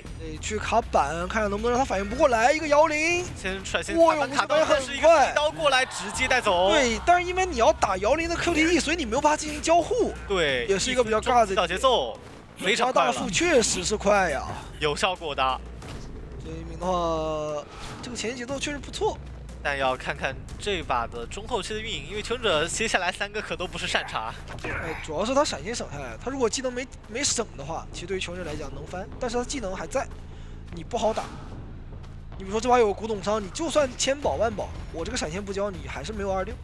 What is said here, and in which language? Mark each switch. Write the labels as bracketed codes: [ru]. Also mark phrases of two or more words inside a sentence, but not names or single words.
[zh] 去卡板，看看能不能让他反应不过来。一个姚灵，先率先哇，卡到，但是一个一刀过来直接带走。对，但是因为你要打姚灵的 QTE，所以你没有办法进行交互。对，也是一个比较尬的小节奏，非常快了。大副确實是快呀，有效果的。这一名的話，這個前期節奏確實不錯。但要看看這把的中後期的運營，因為求生者接下來3個可都不是善茬。主要是他閃現省下來，他如果技能沒省的話，其實對於求生者來講能翻，但是他技能還在，你不好打。你比如說這把有個古董商，你就算千寶萬寶，我這個閃現不交你，還是沒有26。